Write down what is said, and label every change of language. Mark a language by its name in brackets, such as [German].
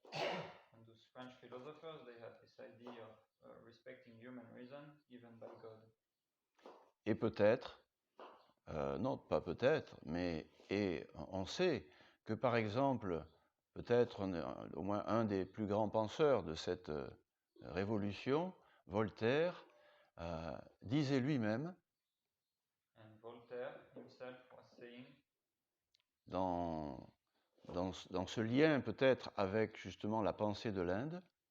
[English] And those French philosophers, they had this idea of respecting human reason given by God. [French] Et peut-être, non pas peut-être, mais on sait que par exemple, peut-être au moins un des plus grands penseurs de cette révolution, Voltaire, disait lui-même, [English] And Voltaire himself was saying, [French] dans ce lien peut-être avec justement la pensée de l'Inde,